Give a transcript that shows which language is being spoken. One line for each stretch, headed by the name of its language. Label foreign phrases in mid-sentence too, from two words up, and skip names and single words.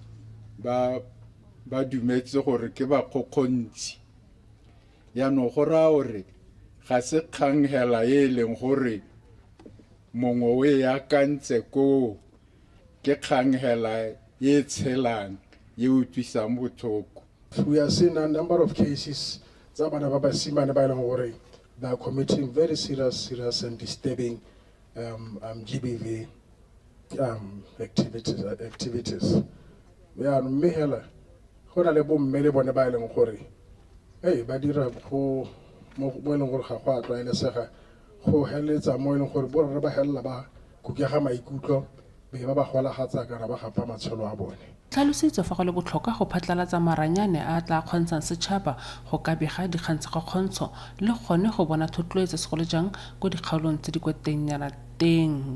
Tswana: ba dumetse gore ke ba kgokgontsi ya no go ra gore ga se kgang hela e leng gore mongwe we ya kantse ko ke kgang hela e tshelang ye utlwisang botlhoko.
English: We are seeing a number of cases
Tswana: tsa bana ba basimane ba e leng gore
English: they are committing very serious and disturbing GBV activities. Yeah,
Tswana: mme hela go na le bomme le bone ba e leng gore ba dira go mo e leng gore ga go a tlwaelesega go heletsa mo e leng gore borre ba hella ba kukega maikutlo be ba golagatsa kana ba gapa matshelo a bone. Tlhalositse fa go le botlhokwa go phatlalatsa maranyane a tla kgontshang setšhaba go ka bega dikgang tsa kgontsho le gone go bona thotloetso segolo jang go dikgaolong tse di kwa tengnyana teng.